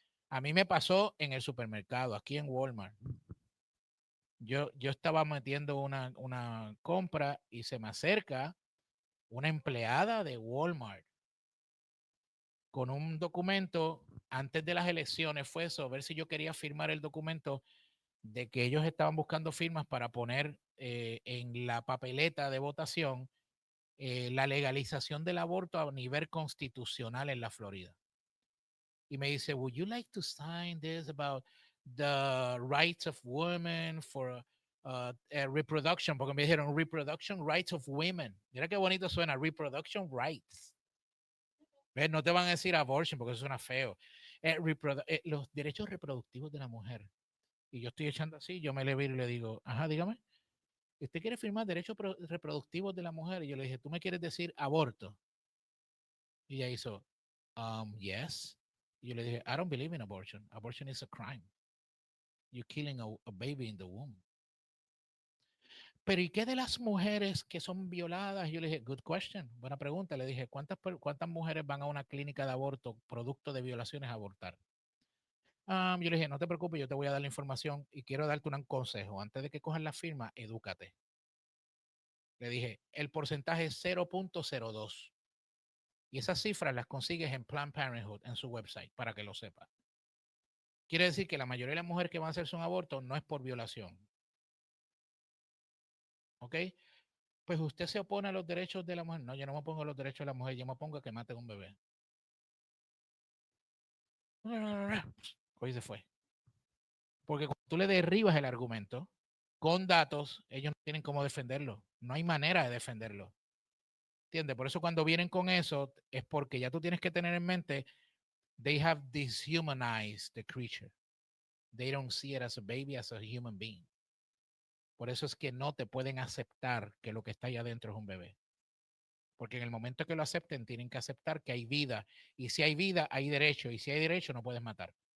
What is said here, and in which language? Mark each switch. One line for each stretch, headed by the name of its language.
Spanish: A mí me pasó en el supermercado, aquí en Walmart. Yo estaba metiendo una compra y se me acerca una empleada de Walmart con un documento antes de las elecciones. Fue eso, a ver si yo quería firmar el documento de que ellos estaban buscando firmas para poner en la papeleta de votación la legalización del aborto a nivel constitucional en la Florida. Y me dice,
English: would you like to sign this about the rights of women for reproduction?
Spanish: Porque me dijeron
English: reproduction rights of women.
Spanish: Mira qué bonito suena,
English: reproduction rights.
Spanish: ¿Ves? No te van a decir abortion porque eso suena feo. Los derechos reproductivos de la mujer. Y yo estoy echando así, yo me le viro y le digo, ajá, dígame. ¿Usted quiere firmar derechos reproductivos de la mujer? Y yo le dije, ¿tú me quieres decir aborto? Y ella hizo,
English: yes.
Spanish: Y yo le dije,
English: I don't believe in abortion. Abortion is a crime. You're killing a baby in the womb.
Spanish: Pero ¿y qué de las mujeres que son violadas? Yo le dije,
English: good question,
Spanish: buena pregunta. Le dije, ¿cuántas mujeres van a una clínica de aborto producto de violaciones a abortar? Yo le dije, no te preocupes, yo te voy a dar la información y quiero darte un consejo. Antes de que cojas la firma, edúcate. Le dije, el porcentaje es 0.02. Y esas cifras las consigues en Planned Parenthood, en su website, para que lo sepas. Quiere decir que la mayoría de las mujeres que van a hacerse un aborto no es por violación. ¿Ok? Pues usted se opone a los derechos de la mujer. No, yo no me opongo a los derechos de la mujer, yo me opongo a que maten un bebé. Hoy se fue. Porque cuando tú le derribas el argumento con datos, ellos no tienen cómo defenderlo. No hay manera de defenderlo. ¿Entiendes? Por eso cuando vienen con eso, es porque ya tú tienes que tener en mente,
English: they have dehumanized the creature. They don't see it as a baby, as a human being.
Spanish: Por eso es que no te pueden aceptar que lo que está ahí adentro es un bebé. Porque en el momento que lo acepten, tienen que aceptar que hay vida. Y si hay vida, hay derecho. Y si hay derecho, no puedes matar.